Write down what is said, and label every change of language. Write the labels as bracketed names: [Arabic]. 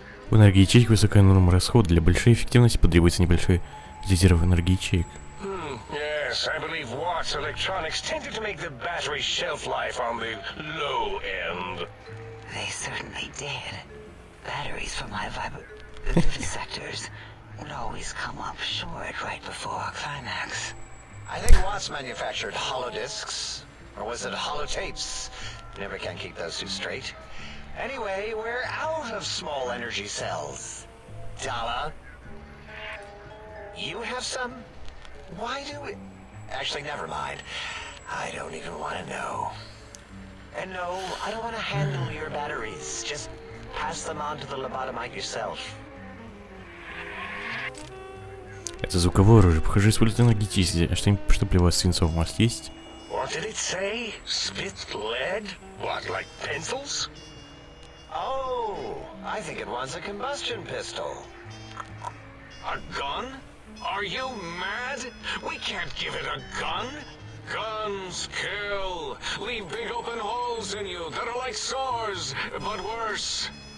[Russian] У энергии ячеек высокая норма расхода. Для большой эффективности потребуется небольшой резерв энергии ячеек. [English] Yes, I believe Watt's electronics tended to make the battery shelf life on the low end. They certainly did. Batteries for my vivisectors would always come up short right before a climax. I think Watts manufactured holodiscs. Or was it holotapes? Never can keep those two straight. Anyway, we're out of small energy cells. Dala? You have some? Why do we... Actually, never mind. I don't even want to know. And no, I don't want to handle your batteries. Just pass them on to the lobotomite yourself. [Russian] Это звуковое оружие. Похоже, использует энергетически. А что-нибудь, что плевать свинцов у вас есть? [English] What did it say? Spit lead? What, like pencils? Oh, I think it wants a combustion pistol. A gun? Are you mad? We can't give it a gun. Guns kill. Leave big open holes in you that are like sores, but worse.